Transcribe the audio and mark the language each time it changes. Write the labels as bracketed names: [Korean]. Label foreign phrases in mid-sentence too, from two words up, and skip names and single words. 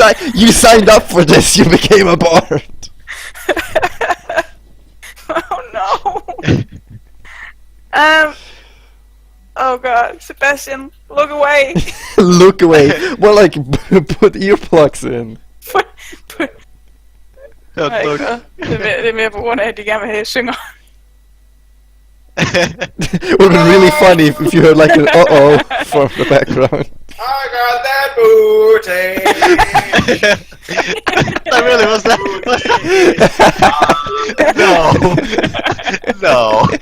[English] You signed up for this. You became a bard. Oh no. Oh god, Sebastian, look away. Look away. Well, like put earplugs in. [Danish] Ej, god. Det er mere på grund af, at de gerne vil have, at jeg synger. [English] It would be really funny if you heard like an uh-oh from the background. I got that booty. That really was that. No.